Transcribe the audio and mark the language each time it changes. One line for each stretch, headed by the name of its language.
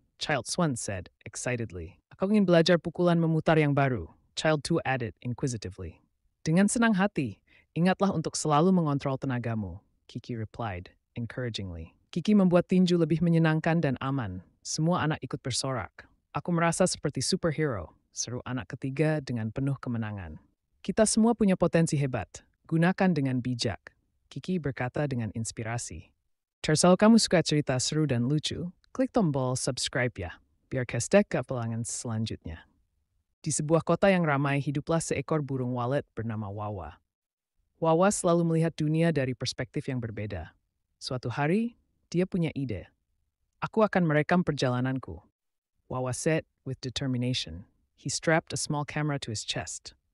English: Child Swan said, excitedly.
Indonesian: Aku ingin belajar pukulan memutar yang baru.
English: Child 2 added, inquisitively.
Indonesian: Dengan senang hati, ingatlah untuk selalu mengontrol tenagamu.
English: Kiki replied, encouragingly.
Indonesian: Kiki membuat tinju lebih menyenangkan dan aman. Semua anak ikut bersorak. Aku merasa seperti superhero, seru anak ketiga dengan penuh kemenangan. Kita semua punya potensi hebat. Gunakan dengan bijak. Kiki berkata dengan inspirasi. Kalau kamu suka cerita seru dan lucu, klik tombol subscribe ya, biar kestek ke pelangan selanjutnya. Di sebuah kota yang ramai hiduplah seekor burung walet bernama Wawa. Wawa selalu melihat dunia dari perspektif yang berbeda. Suatu hari, dia punya ide. Aku akan merekam perjalananku.
English: Wawa said with determination. He strapped a small camera to his chest.